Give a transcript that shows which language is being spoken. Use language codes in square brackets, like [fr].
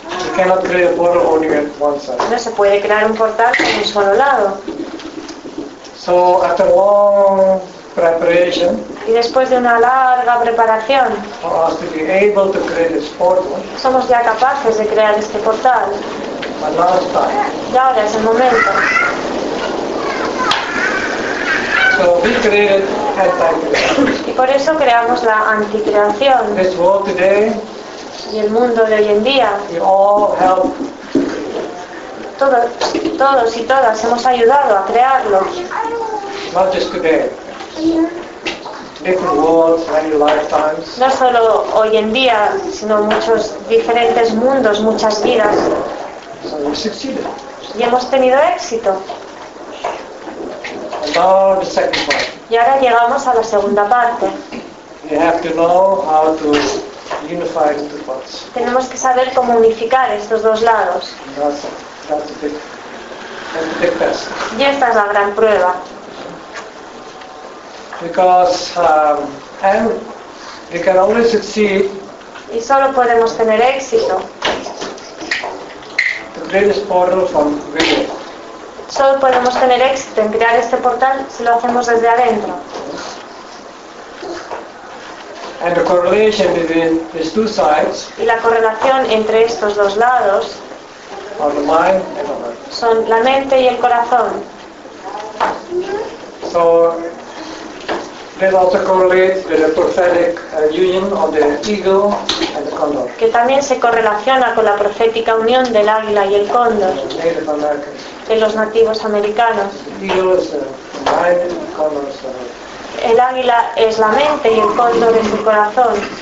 [en] You cannot create a portal only at one side. [es] No se puede crear un portal en un solo lado. [en] So after long preparation. [es] Y después de una larga preparación. [en] For us to be able to create this portal. [es] Somos ya capaces de crear este portal. [en] But now it's time. [es] Y ahora es el momento. [en] So we created anti-creation. [es] Y por eso creamos la anticreación. [en] This world today. [es] Y el mundo de hoy en día. [en] We all help. [es] Todos y todas hemos ayudado a crearlo. [en] Not just today. Different worlds, many lifetimes. [es] No solo hoy en día, sino muchos diferentes mundos, muchas vidas. [en] So we succeeded. [es] Y hemos tenido éxito. [en] And now the second part. [es] Y ahora llegamos a la segunda parte. [en] We have to know how to unify the two parts. [es] Tenemos que saber cómo unificar estos dos lados. [en] That's a big test. [es] Y esta es la gran prueba. [en] Because and we can only succeed. [es] Y solo podemos tener éxito. [en] The greatest portal from within. [es] Solo podemos tener éxito en crear este portal si lo hacemos desde adentro. [en] And the correlation between these two sides. [es] Y la correlación entre estos dos lados. [en] Are the mind and the [es] heart. Son la mente y el corazón. [en] So that also correlates with the prophetic union of the eagle and the condor. [es] Que también se correlaciona con la profética unión del águila y el cóndor. [en] Native American. [es] De los nativos americanos. [en] The eagle is the mind, the condor is the heart. [es] El águila es la mente y el cóndor es el corazón.